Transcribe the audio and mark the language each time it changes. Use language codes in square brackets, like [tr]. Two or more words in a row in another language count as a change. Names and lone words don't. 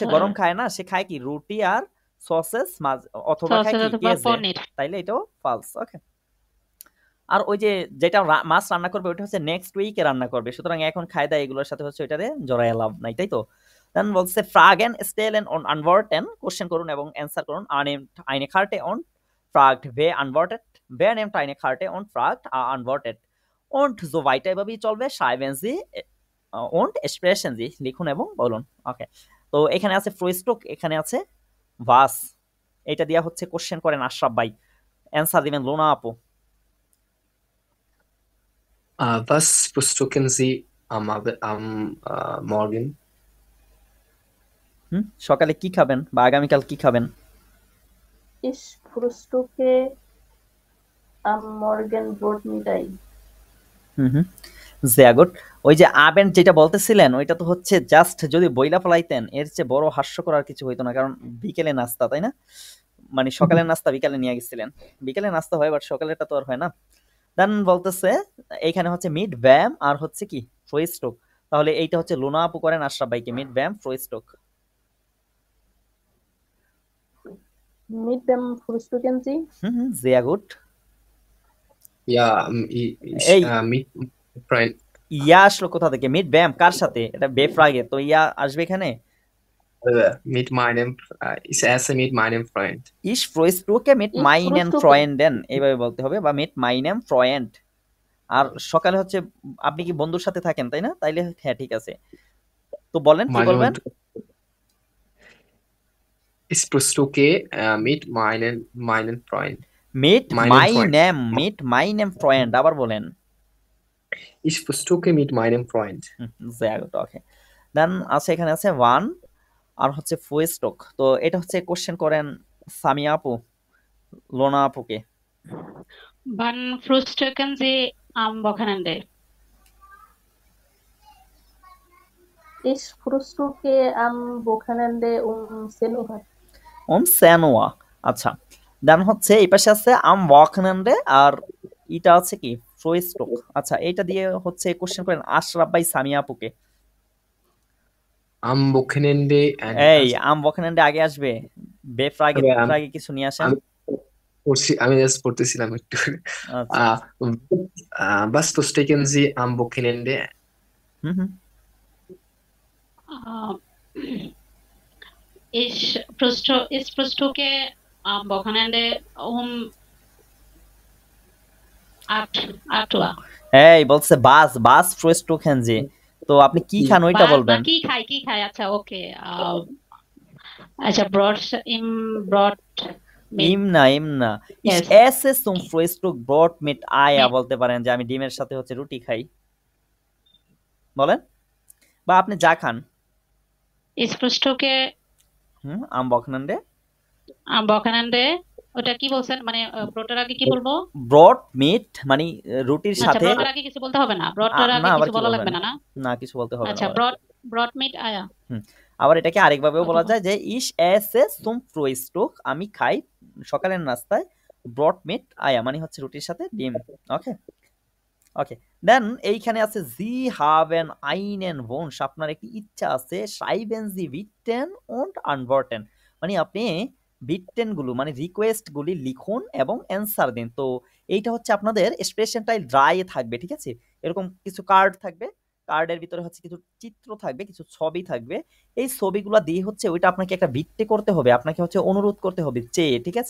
[bn] হচ্ছে গরম খায় না, সে খায় কি রুটি আর সসেস মাছ অথবা খায় সসেজ কি অথবা কেজে, পনির। তাইলে এটাও ফালস। ওকে, আর ওই যে যেটা মাছ রান্না করবে ওটা হচ্ছে নেক্সট উইকে রান্না করবে, সুতরাং এখন খায়দা এগুলোর সাথে হচ্ছে ওইটারে জড়ায় লাভ নাই, তাই তো? দেন বলছে [de] Fragen stellen und antworten, [bn] কোশ্চেন করুন এবং অ্যান্সার করুন। [de] eine Karte und fragt wer antwortet, wer nimmt eine Karte und fragt antwortet und so weiter, [bn] এভাবেই চলবে। [de] schreiben Sie und sprechen Sie, [bn] লিখুন এবং বলুন। ওকে, তো এখানে আছে ফ্রুইস্টুক, এখানে আছে ভাস, এটা দিয়া হচ্ছে কোশ্চেন করেন আশরাফ ভাই, অ্যান্সার দিবেন লোনা আপু। [de] Was frühstücken Sie am Morgen? [bn] সকালে কি খাবেন বা আগামীকাল কি খাবেন? [de] Ich frühstücke am Morgen Brot mit Ei. sehr gut। [bn] ওই যে আবেন যেটা বলতেছিলেন ওইটা তো হচ্ছে জাস্ট যদি বইলা ফলাইতেন এর চেয়ে বড় হাস্যকর আর কিছু হইতো না, কারণ বিকেলে নাস্তা, তাই না? মানে সকালের নাস্তা বিকালে নিয়ে গেছিলেন, বিকেলে নাস্তা হয় বাট সকালেরটা তো আর হয় না। দেন বলতেছে এইখানে হচ্ছে [de] mit wem [bn] আর হচ্ছে কি ফ্রুইস্টুক, তাহলে এইটা হচ্ছে লোনা আপু করেন আশরাফ ভাইকে, [de] mit wem Frühstück. Mit dem frühstücken Sie? sehr gut। Ja, ich [bn] এই [de] mit Freund. [bn] ইয়া আসলো কোথা থেকে? [de] mit wem [bn] কার সাথে? এটা বেফ্রাগে, তো ইয়া আসবে এখানে। [de] Mit meinem, ich esse mit meinem Freund. Ich frühstücke mit Ich meinen frühstücke. Freunden, [bn] এইভাবে বলতে হবে, বা [de] mit meinem Freund। [bn] আর সকালে হচ্ছে আপনি কি বন্ধুর সাথে থাকেন, তাই না? তাইলে হ্যাঁ ঠিক আছে, তো বলেন কি [de] Meine [bn] বলবেন? [de] Ich frühstücke mit meinen Freund. Mit Meinem Freund. meinem Freund, আবার বলেন। Ich frühstücke mit meinem Freund. sehr gut, [en] okay। [bn] দেন আছে এখানে আছে ওয়ান আর হচ্ছে ফ্রুইস্টুক, তো এটা হচ্ছে কোশ্চেন করেন সামিয়া আপু লোনা আপুকে। [de] Wann frühstücken Sie am Wochenende? Ich frühstücke am Wochenende um 10 Uhr. [bn] সেনোয়া, আচ্ছা। দেন হচ্ছে এই পাশে আছে [de] am Wochenende [bn] আর এটা আছে কি ফ্রুইস্টুক। আচ্ছা, এটা দিয়ে হচ্ছে কোশ্চেন করেন আশরাফ ভাই সামিয়া আপুকে। [de] Am Wochenende [bn] এই [de] am Wochenende [bn] আগে আসবে, বেফ্রাগে ফ্রাগে কিছু নিয়ে আসেন। আমি জাস্ট পড়তেছিলাম একটু। আচ্ছা, [de] Was frühstücken Sie am Wochenende? Ich frühstücke am Wochenende um 8 Uhr. [bn] এই বলছে [de] was frühstücken Sie, [bn] তো আপনি কি খান ওইটা বলবেন। কি খাই আচ্ছা ওকে, আচ্ছা ব্রড ইম না [en] Yes. [de] ich esse zum Frühstück Brot mit Eier [bn] বলতে পারেন যে আমি ডিমের সাথে হচ্ছে রুটি খাই, বলেন, বা আপনি যা খান। [de] Ich frühstücke am Wochenende [bn] ওটা কি বলছেন, মানে ব্রডের আগে কি বলবো? ব্রড মিট মানে রুটির আচ্ছা, সাথে। ব্রডের আগে কিছু বলতে হবে না, ব্রডের আগে না, আবার কিছু কি বলা বলবেন? লাগবে না, না কিছু বলতে হবে না। [de] আচ্ছা Brot mit Eier. [bn] আবার এটাকে আরেকভাবেও বলা অথবা- যায় যে [de] ich esse zum Frühstück, [bn] আমি খাই সকালের নাস্তায় [de] Brot mit Eier [bn] মানে হচ্ছে রুটির সাথে ডিম। ওকে দেন এইখানে আছে [de] Sie haben einen Wunsch, [bn] আপনার একটি ইচ্ছা আছে। [de] schreiben Sie bitten und antworten, [bn] মানে আপনি বিটটেন গুলো মানে রিকোয়েস্ট গুলি লিখুন এবং অ্যান্সার দিন। তো এইটা হচ্ছে আপনাদের এক্সপ্রেশন [de] Teil drei [bn] থাকবে, ঠিক আছে? এরকম কিছু কার্ড থাকবে, কার্ডের ভিতরে হচ্ছে কিছু চিত্র থাকবে, কিছু ছবি থাকবে। এই ছবিগুলো দিয়ে হচ্ছে ওইটা আপনাকে একটা ভিত্তি করতে হবে, আপনাকে হচ্ছে অনুরোধ করতে হবে চেয়ে, ঠিক আছে?